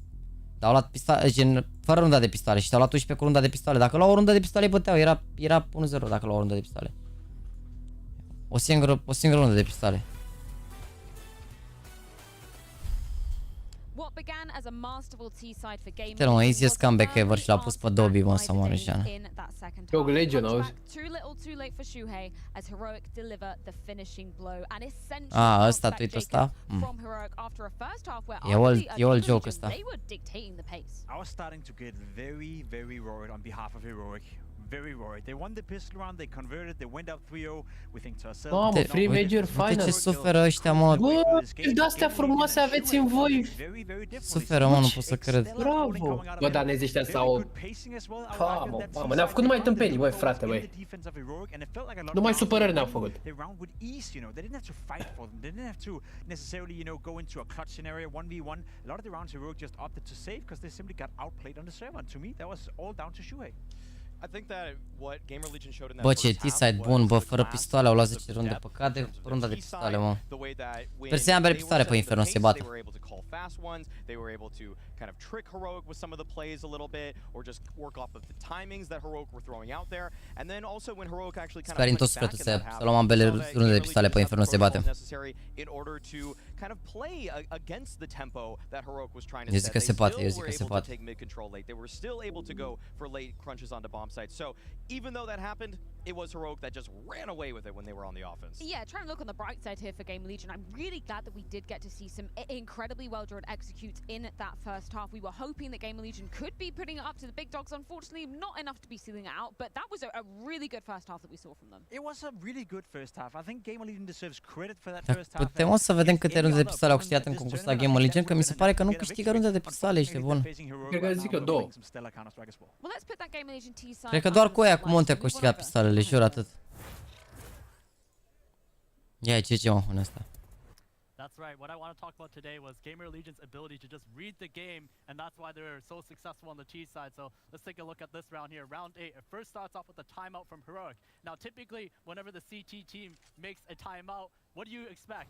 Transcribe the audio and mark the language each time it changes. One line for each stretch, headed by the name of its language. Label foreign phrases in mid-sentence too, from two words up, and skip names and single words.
Romanian: Dar au luat pistoale, gen, fără runda de pistoale și te-au luat 11 cu runda de pistoale. Dacă luau o rundă de pistoale, îi băteau, era 1-0 dacă luau o rundă de pistoale. O singură rundă de pistoale. Uite mă,
English: easiest comeback ever
Romanian: și l-a pus pe Dobby, mă, să moară Jean. Gamerlegion, auzi? A, ăsta, tweet-ul ăsta? E
English: old joke
Romanian: ăsta.
English: I was starting to get very, very worried on behalf of Heroic. Very worried. They won the pistol round, they converted, they went up 3-0. We think to ourselves. Mamă, free major final.
Romanian: Uite ce suferă ăștia, mă. Bă, de-astea frumoase aveți în voi. Suferă, mă, nu pot să cred. Bravo. Bă, danezii ăștia s-au... Mamă, ne-au făcut numai tâmpenii, băi, frate, băi. Numai supărări ne-au făcut. Bă, ce T-side bun, bă, fără pistoale, au luat 10 runde, păcat de runda de pistoale, mă. Sper să ia ambele pistoale pe Inferno să se bată.
English: They were able to kind of trick Heroic with some of the plays a little bit, or just work off of the timings that Heroic were throwing out there. And then also when Heroic actually kind of went back in that half,
Romanian: să luăm ambele runde de pistoale pe Inferno să se bată.
English: In order to kind of play against the tempo that Heroic was trying to
Romanian: Eu
English: set.
Romanian: zic că se poate, eu zic că se
English: They
Romanian: poate.
English: take mid control late. They were still able to go for late crunches onto bomb sites. So even though that happened, it was Heroic that just ran away with it when they were on the offense. Yeah, trying to look on the bright side here for Gamerlegion. I'm really glad that we did get to see some incredibly well-drawn executes in that first half. We were hoping that Gamerlegion could be putting it up to the big dogs. Unfortunately, not enough to be sealing it out, but that was a really good first half that we saw from them. It was a really good first half. I think Gamerlegion deserves credit for that first half.
Romanian: Putem să vedem câte runde de pistoale au câștigat în concursul la Gamerlegion, că mi se pare că nu câștigă runde de pistoale, ești bun. Cred că zic eu 2. Cred că doar cu aia cu Monte au câștigat pistoalele, jur atât. Ia, ce mă pune asta?
English: That's right. What I want to talk about today was Gamerlegion's ability to just read the game, and that's why they're so successful on the T side. So let's take a look at this round here. Round 8. It first starts off with a timeout from Heroic. Now, typically, whenever the CT team makes a timeout, what do you expect?